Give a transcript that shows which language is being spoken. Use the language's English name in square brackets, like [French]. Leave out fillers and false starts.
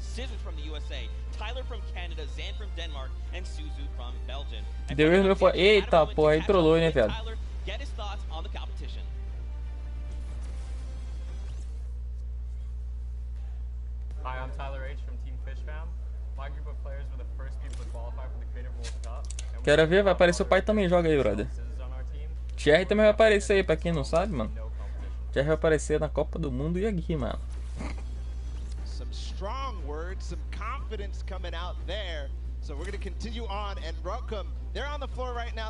[English] Scissors from the USA, Tyler from Canada, Zan from Denmark, and Suzu from Belgium. [Portuguese] Eita, porra, aí trollou, né, velho? [English] Get his thoughts on the competition. Hi, I'm Tyler H from Team Fish Fam. My group of players were the first people to qualify for the Creative World Cup. [Portuguese] Quero ver, vai aparecer o pai também, joga aí, brother. Thierry também vai aparecer aí, pra quem não sabe, mano. Thierry vai aparecer na Copa do Mundo e aqui, mano. [English] Some strong words, some confidence coming out there. So we're going to continue on and welcome. They're on the floor right now.